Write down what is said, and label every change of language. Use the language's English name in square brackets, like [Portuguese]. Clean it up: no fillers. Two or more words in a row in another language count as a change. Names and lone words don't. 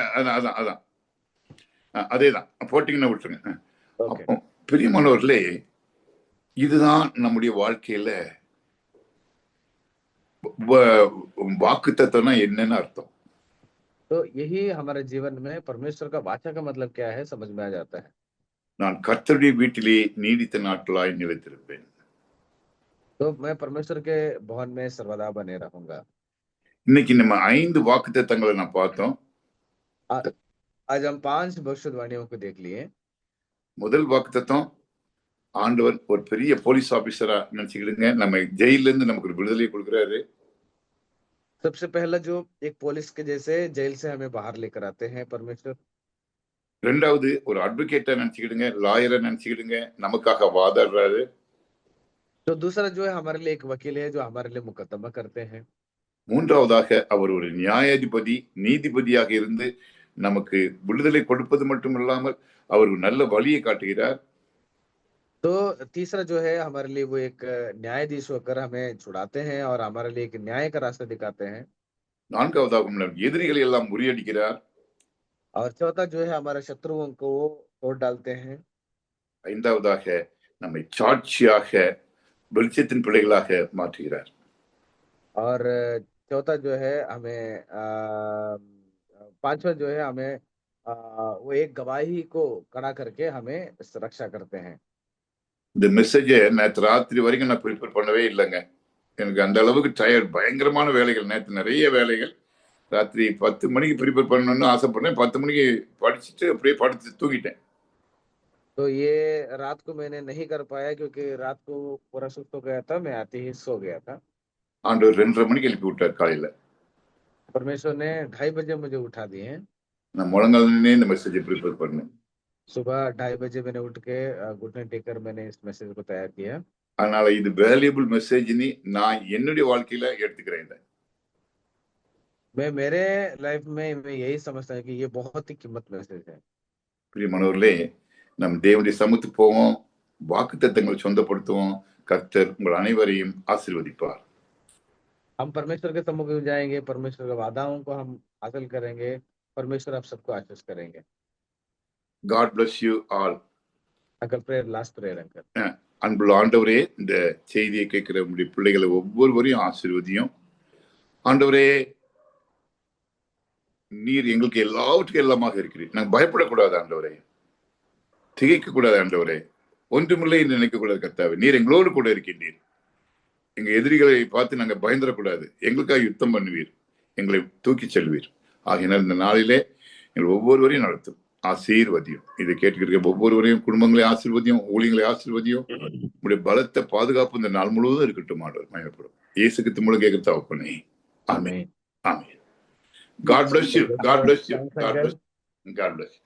[Tamil] அதான் அதான் அதான் அதேதான் போட்டிங்கன்னா விட்டுருங்க. ஓகே. அப்போ பிரியமானவர்களே, இதுதான் நம்முடைய வாழ்க்கையில வாக்கு தத்துவம்னா என்னன்னு அர்த்தம். [Hindi] तो यही हमारे जीवन में परमेश्वर का वाचा का मतलब क्या है समझ में आ जाता है। [Tamil] நான் கர்த்தருடைய வீட்டிலே நீடித்த நாட்களாய் நிலைத்திருப்பேன். [Hindi] तो मैं परमेश्वर के भवन में सर्वदा बने रहूंगा। [Tamil] இன்னைக்கு நம்ம 5 வாக்கு தத்தங்களை நான் பார்த்தோம். [Hindi] आ- आज हम 5 भविष्यवाणियों को देख लिए। [Tamil] முதல் வாக்கு தத்தம், ஆண்டவர் ஒரு பெரிய [English] police officer [Tamil] நினைச்சுக்கிடுங்க, நம்ம ஜெயில இருந்து நமக்கு ஒரு விடுதலை கொடுக்கிறாரு. [Hindi] सबसे पहला जो एक पुलिस के जैसे जेल से हमें बाहर लेकर आते हैं परमेश्वर। [Tamil] ரெண்டாவது ஒரு அட்வொகேட்டா நினைச்சுக்கிடுங்க, லாயரா நினைச்சுக்கிடுங்க, நமக்காக வாதாடுறாரு. [Hindi] तो दूसरा जो है हमारे लिए एक वकील है जो हमारे लिए मुकदमा करते हैं। [Tamil] மூன்றாவதாக அவர் ஒரு நியாயாதிபதி, நீதிபதியாக இருந்து நமக்கு விடுதலை கொடுப்பது மட்டுமில்லாமல் அவர் ஒரு நல்ல வழியை காட்டுகிறார். [Hindi] तो तीसरा जो है हमारे लिए वो एक न्यायाधीश होकर हमें छुड़ाते हैं और हमारे लिए एक न्याय का रास्ता दिखाते हैं। [Tamil] நான்காவதாக நம் எதிரிகளை எல்லாம் முறியடிக்கிறார். [Hindi] और चौथा जो है हमारे शत्रुओं को वो तोड़ डालते हैं। [Tamil] ஐந்தாவதாக நம்மை சாட்சியாக வெளிச்சத்தின் பிள்ளைகளாக மாற்றுகிறார். [Hindi] और चौथा जो है हमें पांचवा जो है हमें वो एक गवाही को खड़ा करके हमें रक्षा करते हैं। [Tamil] இந்த மெசேஜை நேற்று ராத்திரி வரைக்கும் நான் ப்ரிப்பேர் பண்ணவே இல்லைங்க. எனக்கு அந்த அளவுக்கு டயர்ட், பயங்கரமான வேலைகள், நேற்று நிறைய வேலைகள். ராத்திரி 10 மணிக்கு ப்ரிப்பேர் பண்ணணும்னு ஆசைப்பட்டேன். 10 மணிக்கு படிச்சுட்டு அப்படியே படுத்து தூங்கிட்டேன். [Hindi] तो ये रात को मैंने नहीं कर पाया क्योंकि रात को पूरा सुस्त हो गया था, मैं आते ही सो गया था। [Tamil] ஆண்டவர் 2:30 மணிக்கு எழுப்பி விட்டார் காலையில. [Hindi] परमेश्वर ने 2:30 बजे मुझे उठा दिए। [Tamil] நான் முழங்காலே இந்த மெசேஜை ப்ரிப்பேர் பண்ணேன். [Hindi] सुबह 2:30 बजे मैंने उठ के घुटने टेक कर मैंने इस मैसेज को तैयार किया। [Tamil] அதனால இது [English] valuable message [Tamil] நான் என்னுடைய வாழ்க்கையில எடுத்துக்கிறேன் இதை. [Hindi] मैं मेरे लाइफ में मैं यही समझता हूँ कि ये बहुत ही कीमत मैसेज है। [Tamil] பிரியமானவர்களே, நம் தேவனுடைய சமூகத்துக்கு போவோம், வாக்குத்தத்தங்களை சொந்தப்படுத்துவோம். கர்த்தர் உங்கள் அனைவரையும் ஆசீர்வதிப்பார். [Hindi] हम परमेश्वर के सम्मुख में जाएंगे, परमेश्वर के वादाओं को हम हासिल करेंगे, परमेश्वर आप सबको आशीष करेंगे। [English] God bless you all. uncle prayer, last prayer uncle. [Tamil] அன்புள்ள ஆண்டவரே, இந்த செய்தியை கேட்கிற உங்களுடைய பிள்ளைகளை ஒவ்வொருவரையும் ஆசீர்வதியும். ஆண்டவரே, நீர் எங்களுக்கு எல்லாவற்றுக்கும் எல்லாமாக இருக்கிறீர். நாங்கள் பயப்படக்கூடாது ஆண்டவரே, திகைக்க கூடாது ஆண்டவரே, ஒன்றுமில்லை என்று நினைக்கக்கூடாது கர்த்தாவே. நீர் எங்களோடு கூட இருக்கின்றீர். எங்க எதிரிகளை பார்த்து நாங்கள் பயந்துடக்கூடாது. எங்களுக்காக யுத்தம் பண்ணுவீர், எங்களை தூக்கி செல்வீர். ஆகினால் இந்த நாளிலே எங்கள் ஒவ்வொருவரையும் நடத்தும், ஆசீர்வதியும். இதை கேட்டுக்கிற ஒவ்வொருவரையும், குடும்பங்களை ஆசீர்வதியும், ஊழியங்களை ஆசீர்வதியும். உங்களுடைய பலத்த பாதுகாப்பு இந்த நாள் முழுவதும் இருக்கட்டும். ஆண்டவர் மகிமைப்படும். இயேசுக்கு மூலம் கேட்கிற தகப்பனே, ஆமென். ஆமென். [English] God bless you. God bless you. God bless you. God bless you.